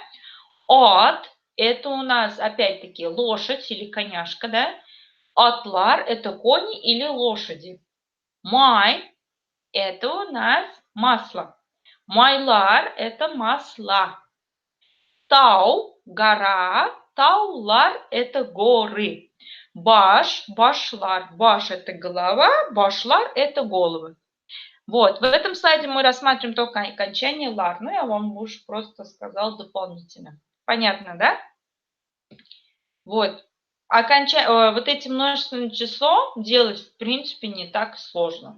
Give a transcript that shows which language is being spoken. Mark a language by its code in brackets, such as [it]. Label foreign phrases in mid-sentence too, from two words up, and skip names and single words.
[ru] От – это у нас, опять-таки, лошадь или коняшка, да? Атлар – это кони или лошади. Май – это у нас масло. Майлар – это масла. Тау – гора, таулар – это горы. [tt] Баш – башлар. Баш – [ru] это голова, башлар – это головы. Вот, в этом слайде мы рассматриваем только окончание лар. Ну, я вам уже просто сказал дополнительно. Понятно, да? Вот. Вот эти множественное число делать, в принципе, не так сложно.